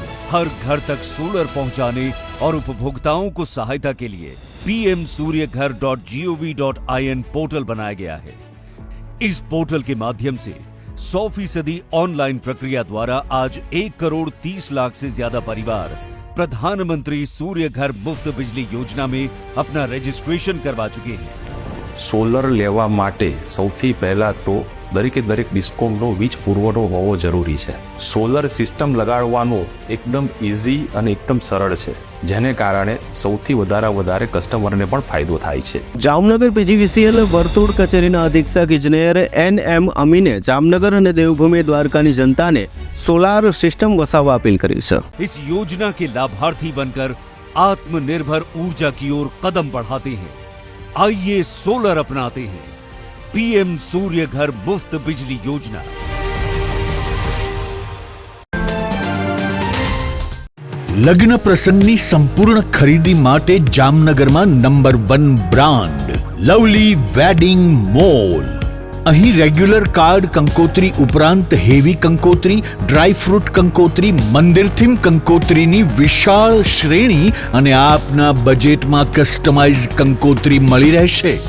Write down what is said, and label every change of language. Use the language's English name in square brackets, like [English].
[Hindi] हर घर तक सोलर पहुंचाने और उपभोक्ताओं को सहायता के लिए pmsuryaghar.gov.in पोर्टल बनाया गया है. इस पोर्टल के माध्यम से 100% ऑनलाइन प्रक्रिया द्वारा आज 1 करोड़ 30 लाख से ज्यादा परिवार प्रधानमंत्री सूर्य घर मुफ्त बिजली योजना में अपना रजिस्ट्रेशन करवा चुके हैं. [Gujarati] સોલર લેવા માટે સૌથી પહેલા તો દરેકે દરેક ડિસ્કોમનો વીજ પુરવઠો હોવો જરૂરી છે. સોલર સિસ્ટમ લગાડવાનું એકદમ ઇઝી અને એકદમ સરળ છે, જેને કારણે સૌથી વધારે કસ્ટમરને પણ ફાયદો થાય છે. જામનગર પીજીવીસીએલ વર્તુળ કચેરીના અધિક્ષક ઇજનેર NM અમીને જામનગર અને દેવભૂમિ દ્વારકાની જનતાને સોલાર સિસ્ટમ વસાવવા અપીલ કરી છે. [Hindi] इस योजना के लाभार्थी बनकर आत्मनिर्भर ऊर्जा की ओर कदम बढ़ाते हैं. आइए सोलर अपनाते हैं. पीएम सूर्य घर मुफ्त बिजली योजना. [Gujarati] લગ્ન પ્રસંગની સંપૂર્ણ ખરીદી માટે જામનગરમાં number 1 brand lovely wedding mall. અહીં રેગ્યુલર કાર્ડ કંકોત્રી ઉપરાંત હેવી કંકોત્રી, ડ્રાય ફ્રૂટ કંકોત્રી, મંદિર થીમ કંકોત્રીની વિશાળ શ્રેણી અને આપના બજેટમાં કસ્ટમાઇઝ કંકોત્રી મળી રહેશે.